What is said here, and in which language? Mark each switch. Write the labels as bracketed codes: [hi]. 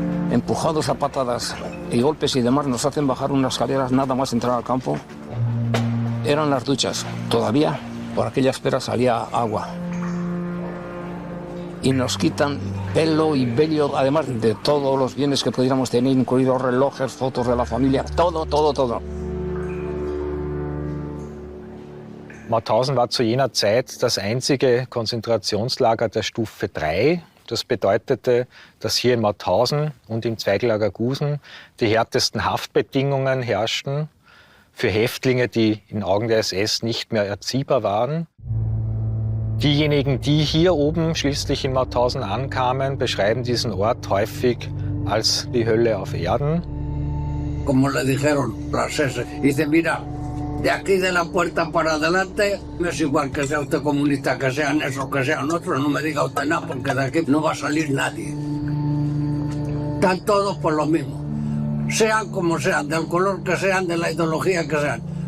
[es] Empujados a patadas y golpes y demás, nos hacen bajar unas escaleras nada más entrar al campo. Eran las duchas. Todavía por aquella espera salía agua. Y nos quitan pelo y vello, además de todos los bienes que pudiéramos tener, incluidos relojes, fotos de la familia, todo. [de] Mauthausen war zu jener Zeit das einzige Konzentrationslager der Stufe 3. Das bedeutete, dass hier in Mauthausen und im Zweiglager Gusen die härtesten Haftbedingungen herrschten für Häftlinge, die in Augen der SS nicht mehr erziehbar waren. Diejenigen, die hier oben schließlich in Mauthausen ankamen, beschreiben diesen Ort häufig als die Hölle auf Erden. [es] Como le dijeron las SS, dice, mira, de aquí de la puerta para adelante, no es igual que sea usted comunista, que sean esos, que sean otros, no me diga usted nada, porque de aquí no va a salir nadie. Están todos por lo mismo. Sean como sean, del color que sean, de la ideología que sean.